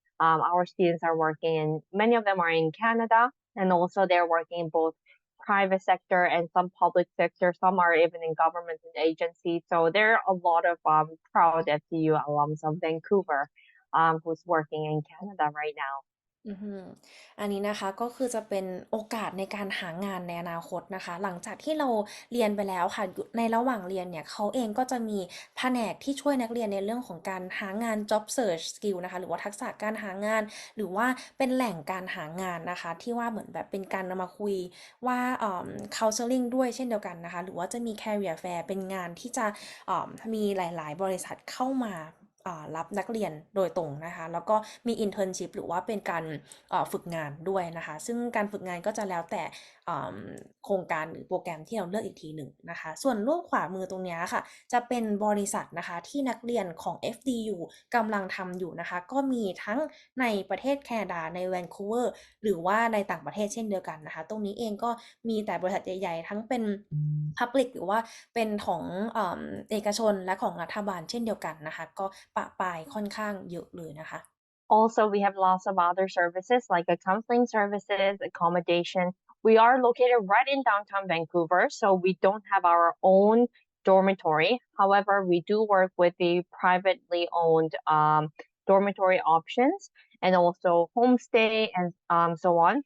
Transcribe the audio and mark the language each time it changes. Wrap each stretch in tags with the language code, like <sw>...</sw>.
<en>Our students are working in, many of them are in Canada, and also they're working in both private sector and some public sector. Some are even in government and agencies. So there are a lot of proud FDU alums of Vancouver who's working in Canada right now.</en> <th>อันนี้นะคะก็คือจะเป็นโอกาสในการหางานในอนาคตนะคะหลังจากที่เราเรียนไปแล้วค่ะในระหว่างเรียนเนี่ยเขาเองก็จะมีแผนกที่ช่วยนักเรียนในเรื่องของการหางาน job search skill นะคะหรือว่าทักษะการหางานหรือว่าเป็นแหล่งการหางานนะคะที่ว่าเหมือนแบบเป็นการมาคุยว่าcounseling ด้วยเช่นเดียวกันนะคะหรือว่าจะมี career fair เป็นงานที่จะ มีหลายๆบริษัทเข้ามารับนักเรียนโดยตรงนะคะแล้วก็มี internship หรือว่าเป็นการฝึกงานด้วยนะคะซึ่งการฝึกงานก็จะแล้วแต่ โครงการหรือโปรแกรมที่เราเลือกอีกทีหนึ่งนะคะส่วนรูปขวามือตรงนี้ค่ะจะเป็นบริษัทนะคะที่นักเรียนของ FDU กำลังทำอยู่นะคะก็มีทั้งในประเทศแคนาดาในแวนคูเวอร์หรือว่าในต่างประเทศเช่นเดียวกันนะคะตรงนี้เองก็มีแต่บริษัทใหญ่ๆทั้งเป็น Public หรือว่าเป็นของเอกชนและของรัฐบาลเช่นเดียวกันนะคะก็ปะปายค่อนข้างเยอะเลยนะคะ</th> <en>Also, we have lots of other services like counseling services, accommodation. We are located right in downtown Vancouver, so we don't have our own dormitory. However, we do work with the privately owned dormitory options and also homestay and so on.</en>